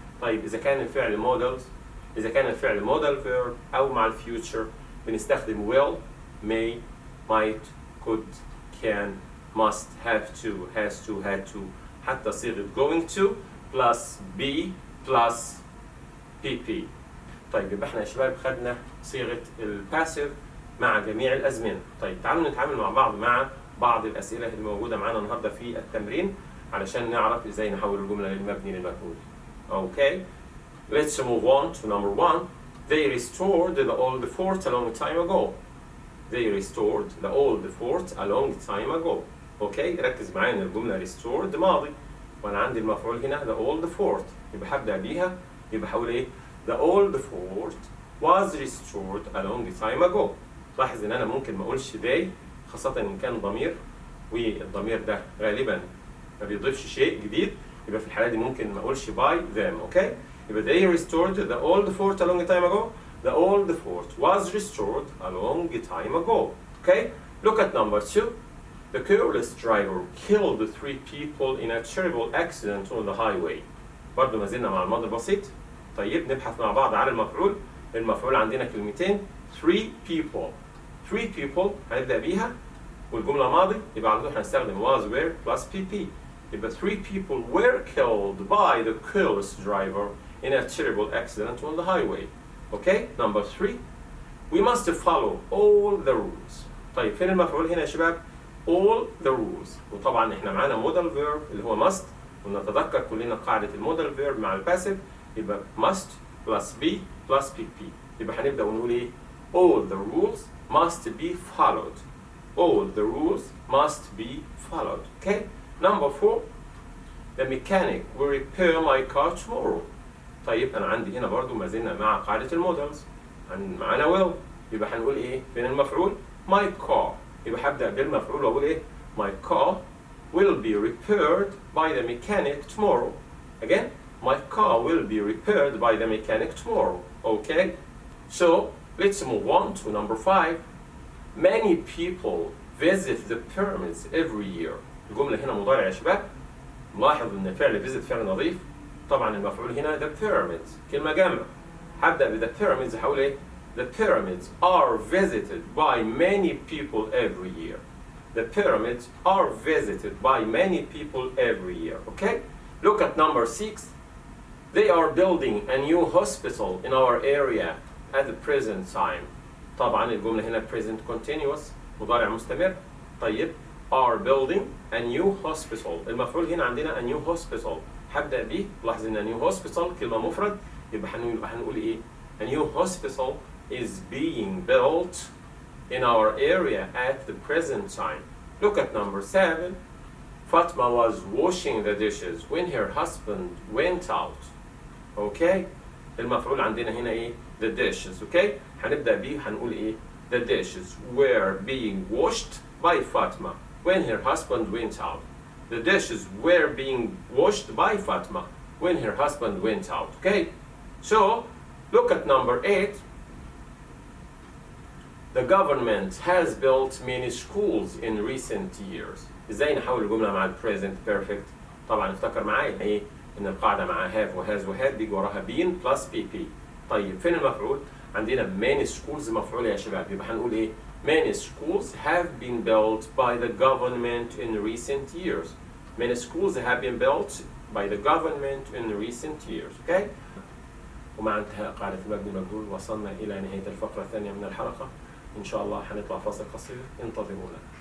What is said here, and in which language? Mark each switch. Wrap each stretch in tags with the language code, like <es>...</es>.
<ar>طيب إذا كان الفعل modal verb أو مع الفيوتشر بنستخدم will, may, might, could, can, must, have to, has to, had to حتى صيغة going to plus be plus pp. طيب يبقى احنا يا شباب خدنا صيغة الباسيف مع جميع الأزمنة. طيب تعالوا نتعامل مع بعض الأسئلة اللي موجودة معانا النهاردة في التمرين علشان نعرف ازاي نحول الجملة للمبني للمجهول.</ar> <en>Okay? Let's move on to number 1. They restored the old fort a long time ago. They restored the old fort a long time ago. Okay?</en> <ar>ركز معايا ان الجملة restored ماضي وانا عندي المفعول هنا the old fort. يبقى هبدأ بيها يبقى هقول ايه؟</ar> <en>The old fort was restored a long time ago.</en> <ar>لاحظ ان انا ممكن ما اقولش they خاصة ان كان ضمير والضمير ده غالبا ما بيضيفش شيء جديد. يبقى في الحالة دي ممكن ما اقولش</ar> <en>by them. Okay? يبقى they restored the old fort a long time ago. The old fort was restored a long time ago. Okay? Look at number 2. The careless driver killed 3 people in a terrible accident on the highway.</en> <ar>برضه ما زلنا مع الماضي البسيط. طيب نبحث مع بعض عن المفعول. المفعول عندنا كلمتين 3 people. 3 people هنبدأ بيها والجملة ماضي يبقى على طول هنستخدم was were plus PP.</ar> <en>يبقى 3 people were killed by the careless driver in a terrible accident on the highway. Okay? Number 3. We must follow all the rules.</en> <ar>طيب فين المفعول هنا يا شباب؟</ar> <en>all the rules.</en> <ar>وطبعا احنا معانا modal verb اللي هو must، ونتذكر كلنا قاعدة المودال verb مع الباسيف يبقى must plus be plus pp. يبقى هنبدأ ونقول ايه؟</ar> <en>all the rules must be followed. all the rules must be followed. Okay? Number 4. The mechanic will repair my car tomorrow.</en> <ar>طيب أنا عندي هنا برضو ما زلنا مع قاعدة المودلز، معانا will، يبقى هنقول إيه؟ فين المفعول؟ my car. يبقى هبدأ بالمفعول وأقول إيه؟</ar> <en>my car will be repaired by the mechanic tomorrow. Again, my car will be repaired by the mechanic tomorrow. Okay? So let's move on to number 5. Many people visit the pyramids every year.</en> <ar>الجملة هنا مضارع يا شباب. ملاحظ ان فعل visit فعل نظيف. طبعا المفعول هنا the pyramids، كلمة جامعة.</ar> <en>هبدأ ب the pyramids</en> <ar>هقول ايه؟</ar> <en>The pyramids are visited by many people every year. The pyramids are visited by many people every year. Okay? Look at number 6. They are building a new hospital in our area at the present time.</en> <ar>طبعا الجملة هنا present continuous، مضارع مستمر.</ar> <en>طيب are building a new hospital.</en> <ar>المفعول هنا عندنا</ar> <en>a new hospital.</en> <ar>هبدأ بيه، لاحظ ان</ar> <en>a new hospital</en> <ar>كلمة مفرد، يبقى هنقول ايه؟</ar> <en>A new hospital is being built in our area at the present time. Look at number 7. Fatma was washing the dishes when her husband went out. Okay?</en> <ar>المفعول عندنا هنا ايه؟ The dishes.</ar> <en>Okay?</en> <ar>هنبدأ بيه هنقول ايه؟</ar> <en>The dishes were being washed by Fatma when her husband went out. The dishes were being washed by Fatma when her husband went out. Okay? So, look at number 8. The government has built many schools in recent years.</en> <ar>ازاي نحول الجملة مع present perfect؟ طبعا افتكر معايا ايه؟ ان القاعدة مع have وhas وhad بيجي وراها been plus pp. طيب فين المفعول؟ عندنا</ar> <en>many schools</en> <ar>مفعول يا شباب، يبقى هنقول ايه؟</ar> <en>Many schools have been built by the government in recent years. Many schools have been built by the government in recent years. Okay?</en> <ar>ومع انتهاء قاعدة المبني المجهول وصلنا إلى نهاية الفقرة الثانية من الحلقة. إن شاء الله هنطلع فاصل قصير، انتظرونا.</ar>